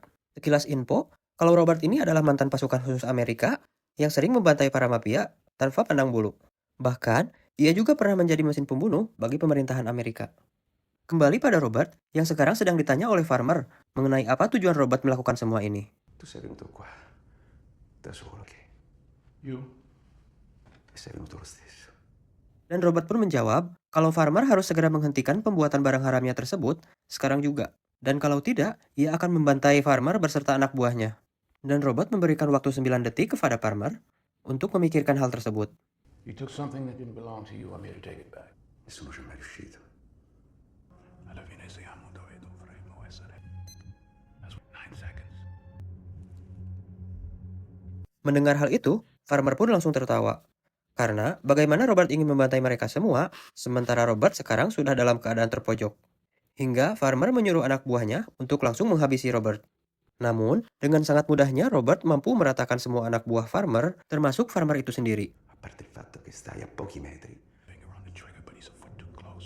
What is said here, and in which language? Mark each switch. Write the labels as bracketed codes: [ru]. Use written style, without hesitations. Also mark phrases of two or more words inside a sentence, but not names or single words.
[id] Sekilas info, kalau Robert ini adalah mantan pasukan khusus Amerika yang sering membantai para mafia tanpa pandang bulu. Bahkan, ia juga pernah menjadi mesin pembunuh bagi pemerintahan Amerika. Kembali pada Robert, yang sekarang sedang ditanya oleh Farmer mengenai apa tujuan Robert melakukan semua ini. [it] Tu sei venuto qua da solo, ok? [en] You? [it] E sei venuto lo stesso. [id] Dan Robert pun menjawab kalau Farmer harus segera menghentikan pembuatan barang haramnya tersebut sekarang juga. Dan kalau tidak, ia akan membantai Farmer beserta anak buahnya. Dan Robert memberikan waktu 9 detik kepada Farmer untuk memikirkan hal tersebut. [en] You took something that didn't belong to you. I'm here to take it back. [it] Nessuno ci è mai riuscito. Alla fine siamo dove dovremmo essere. [en] That's 9 seconds. [id] Mendengar hal itu, Farmer pun langsung tertawa. Karena bagaimana Robert ingin membantai mereka semua, sementara Robert sekarang sudah dalam keadaan terpojok. Hingga Farmer menyuruh anak buahnya untuk langsung menghabisi Robert. Namun, dengan sangat mudahnya Robert mampu meratakan semua anak buah Farmer, termasuk Farmer itu sendiri. [it] A parte il fatto che stai a pochi metri. [en] Finger on the trigger, but he's a foot too close.